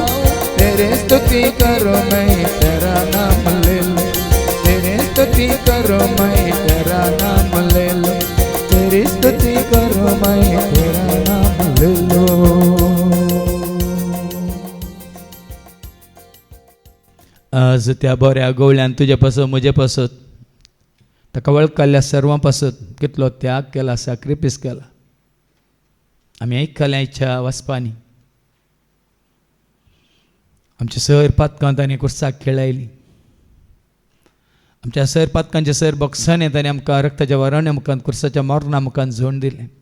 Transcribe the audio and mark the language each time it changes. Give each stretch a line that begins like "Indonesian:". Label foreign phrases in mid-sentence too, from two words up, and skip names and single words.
Hindi: तेरे स्तुति करो मैं तेरा नाम ले लूं, तेरे स्तुति करो मैं तेरा नाम ले लूं। तेरी स्तुति करो मैं तेरा नाम ले लूं।
Konkani: आज त्या बऱ्या गवळ्यान तुजे पासत म्हजे पासत ताका वळखल्या सर्वां पासत कितलो त्याग केला, सॅक्रिफायस केला. आमी आयकल्या इच्छा वचपानी आमच्या सर पातकां ताणें कुर्साक खेळायली, आमच्या सर पातकांचे सर बॉक्सांनी ताणें आमकां रक्ताच्या वराण्या मुखांत कुर्साच्या मोरणा मुखांत झोड दिलें.